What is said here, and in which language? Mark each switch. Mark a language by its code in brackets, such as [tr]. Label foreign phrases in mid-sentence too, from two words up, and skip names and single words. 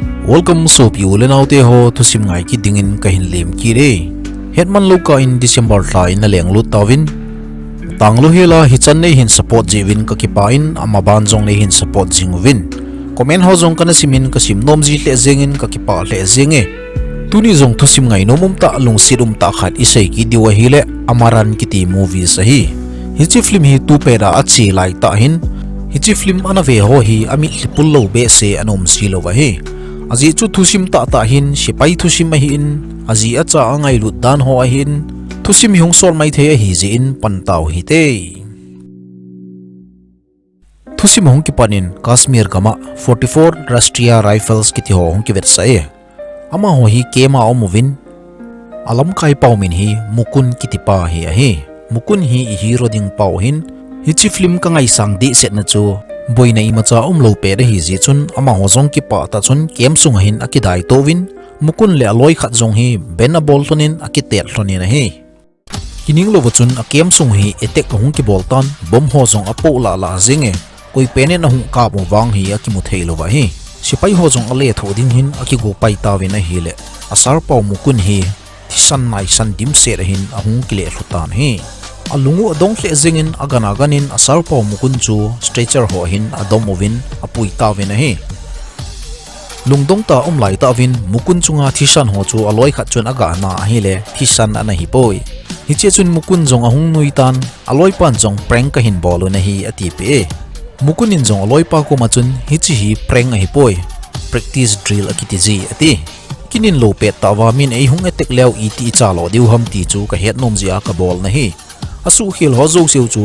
[tcz] Welcome so piulen autte ho Thusim ngai ki dingin kahin lem ki re hetman loka in December tla in leng lut tawin tanglo hela hichan nei hin support jewin ka kipain ama banjong nei hin support jingwin comment ho jong kana simin ka sim nom ji hle zengin ka kipa hle zenge tuni jong Thusim ngai nomum ta lung sirum ta khat isai ki diwa hile amaran kiti movie sahi hichi film hi tu pera achi lai ta hin hichi film anave ho hi ami lipul lo be se anom silo wa hi azi chu Thusim ta hin sipai Thusim hi in azi acha angai lut dan ho hin Thusim hyung sol mai the hi ji in pantau hi te Thusim hong ki panin Kashmir gama 44 Rashtriya Rifles ki ho hong ki versae ama ho hi kema omovin alam kai paumin hi Mukund kitipa hi Mukund hi hero ding pau hin hichi film ka ngai sang di set na chu boina imacha lo pe re hi ji chun ama hozong ki pa ta chun kem sung hin akidai towin Mukund le aloi khat jong hi bena bol tonin akitel thoni na hi kining lo chun akem sung hi etek hung ki boltan bom ho jong apo la zinge koi pene na hung ka mo wang hi akimu theilo wa hi sipai ho jong ale thoding hin akigo pai tawin a hi le asar pau Mukund hi thisan nai san dim se hin ahung kile hlutan hi alungu adong hle zingin aganin asar pau Mukund chu stretcher ho hin adom ovin apui tawin a hi lungdong ta lai tawin Mukund chunga thisan ho chu aloi khat chun aga na hi le thisan ana hi poi hi che chun Mukund jong ahung nui tan aloi pan jong prank ka hin bolu na hi ati pe Mukund in jong aloi pa ko ma chun hi chi hi prank a hi poi [en] practice drill [tcz] akiti ji ati kinin lo pe tawa min ei hung etek leo iti chalo diu ham ti chu ka het nom zia ka bol na hi asu khil ho zo siu chu